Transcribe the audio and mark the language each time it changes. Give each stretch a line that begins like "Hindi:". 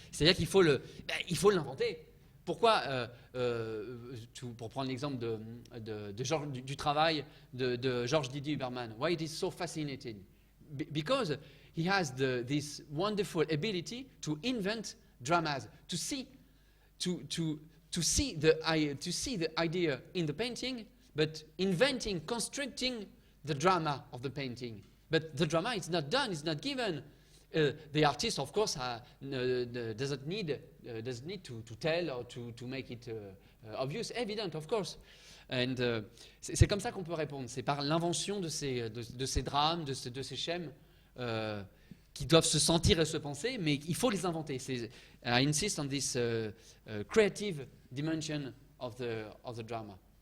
French: C'est-à-dire qu'il faut l'inventer. Pourquoi, pour prendre l'exemple du travail de Georges Didier Huberman,
English: why it is so fascinating? Because he has this wonderful ability to invent dramas, to see the idea in the painting, but inventing, constructing the drama of the painting. But the drama is not done, it's not given. The artist, of course, doesn't need to tell or to make it obvious, evident, of course.
French: And c'est comme ça qu'on peut répondre. C'est par l'invention de ces drames, de ces schèmes qui doivent se sentir et se penser, mais il faut les inventer.
English: I insist on this creative dimension of the drama.